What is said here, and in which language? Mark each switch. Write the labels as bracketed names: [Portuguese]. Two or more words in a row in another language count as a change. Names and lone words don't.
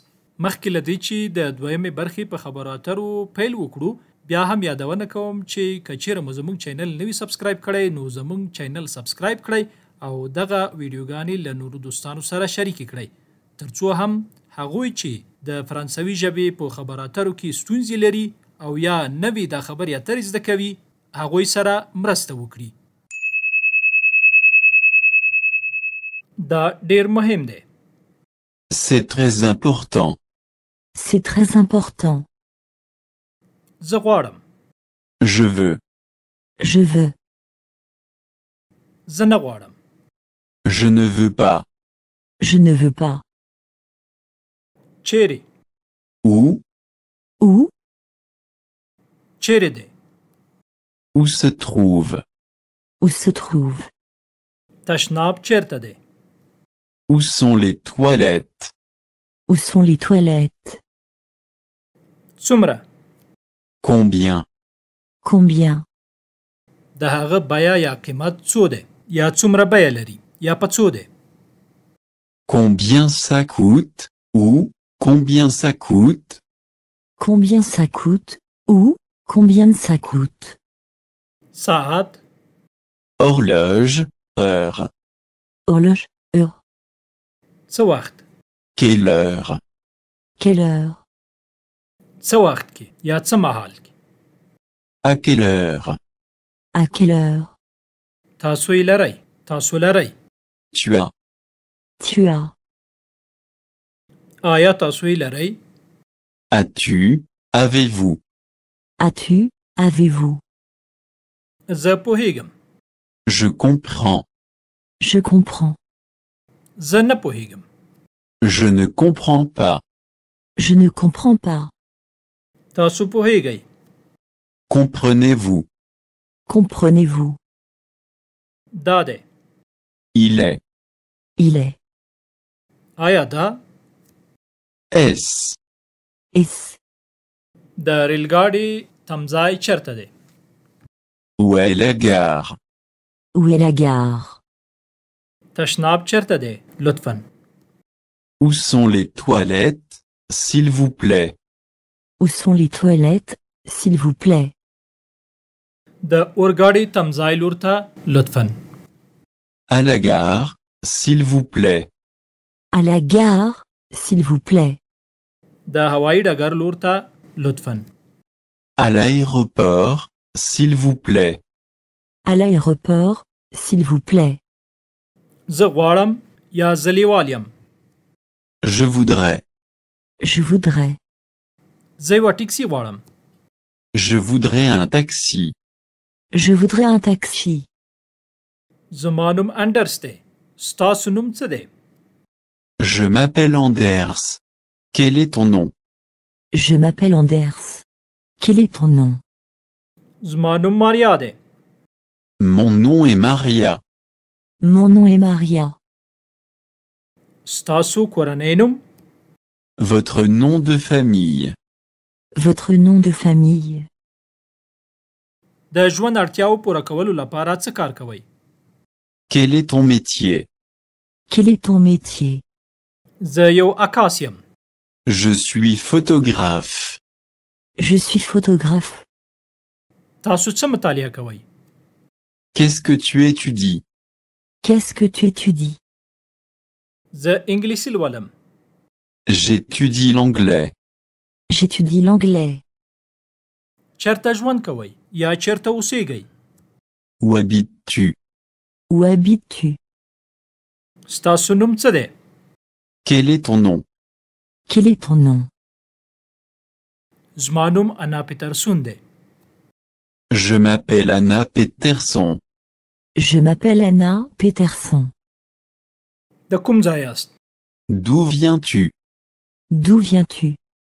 [Pashto] مخکې له دې چې د دویمې برخې په خبرو اترو پیل وکړو، بیا هم یادونه کوم چې که چیرې مو زموږ چینل نه وي سبسکرایب کړی، نو زموږ چینل سبسکرایب کړئ او دغه ویډیوګانې له نورو دوستانو سره شریکې کړئ، ترڅو هم هغوی چې د فرانسوي ژبې په خبرو اترو کې ستونزې لري او یا نوی د خبرې اترې زده کوي، هغوی سره مرسته وکړي. دا ډیر مهم دی. [French] C'est très important. C'est très important. [Pashto] زه غواړم. [French] Je veux. Je veux. [Pashto] زه نه غواړم. [French] Je ne veux pas. Je ne veux pas. [Pashto] چیرې؟ [French] Où? Où? [Pashto] چیرې دی؟ [French] Où se trouve? Où se trouve? [Pashto] تشناب چیرته دی؟ [French] Où sont les toilettes? Où sont les toilettes? [Pashto] څومره؟ [French] Combien? Combien? [Pashto] د هغه بیه یا قیمت څو دی؟ یا څومره بیه لري؟ یا په څو دی؟ [French] Combien ça coûte? Ou combien ça coûte? Combien ça coûte? Ou combien ça coûte? [Pashto] ساعت؟ [French] Horloge, heure. Horloge, heure. [Pashto] څه وخت؟ [French] Quelle heure? Quelle heure? [Pashto] څه وخت کې یا څه مهال کې؟ [French] À quelle heure? À quelle heure? [Pashto] تاسو یې لرئ؟ تاسو لرئ؟ [French] Tu as. Tu as. [Pashto] آیا تاسو یې لرئ؟ [French] As-tu? Avez-vous? As-tu? Avez-vous? [Pashto] زه پوهیږم. [French] Je comprends. Je comprends. [Pashto] زه نه پوهیږم. [French] Je ne comprends pas. Je ne comprends pas. [Pashto] تاسو پوهیږئ. [French] Comprenez-vous? Comprenez-vous? [Pashto] دا دی. [French] Il est. Il est. [Pashto] آیا دا؟ [French] Est-ce? Est-ce? [Pashto] د ریلګاډي تمځای چیرته دی؟ [French] Où est la gare? Où est la gare? [Pashto] تشناب چیرته دی؟ لطفاً. [French] Où sont les toilettes, s'il vous plaît? Où sont les toilettes, s'il vous plaît? [Pashto] د اورګاډي تمځای لور ته لطفاً. [French] À la gare, s'il vous plaît. À la gare, s'il vous plaît. [Pashto] د هوایي ډګر لور ته لطفاً. [French] À l'aéroport, s'il vous plaît. À l'aéroport, s'il vous plaît. [Pashto] زه غواړم یا زه لیوال یم. [French] Je voudrais. Je voudrais. [Pashto] زه یوه ټیکسي غواړم. [French] Je voudrais un taxi. Je voudrais un taxi. [Pashto] زما نوم انډرس دی. ستاسو نوم څه دی؟ [French] Je m'appelle Anders. Quel est ton nom? Je m'appelle Anders. Quel est ton nom? [Pashto] زما نوم ماریا دی. [French] Mon nom est Maria. Mon nom est Maria. [Pashto] ستاسو کورنۍ نوم؟ [French] Votre nom de famille. Votre nom de famille. [Pashto] د ژوند اړتیاو پوره کولو لپاره څه کار کوئ؟ [French] Quel est ton métier? Quel est ton métier? [Pashto] زه یو عکاس یم. [French] Je suis photographe. Je suis photographe. [Pashto] تاسو څه مطالعه کوئ؟ [French] Qu'est-ce que tu étudies? Qu'est-ce que tu étudies? [Pashto] زه انګلیسي لولم. [French] J'étudie l'anglais. J'étudie l'anglais. [Pashto] چیرته ژوند کوئ یا چیرته اوسیږئ؟ [French] Où habites-tu? Où habites-tu? [Pashto] ستاسو نوم څه دی؟ [French] Quel est ton nom? Quel est ton nom? [Pashto] زما نوم انا پیترسون دی. [French] Je m'appelle Anna Peterson. Je m'appelle Anna Peterson. [Pashto] د کوم ځای یاست؟ [French] D'où viens-tu? D'où viens-tu?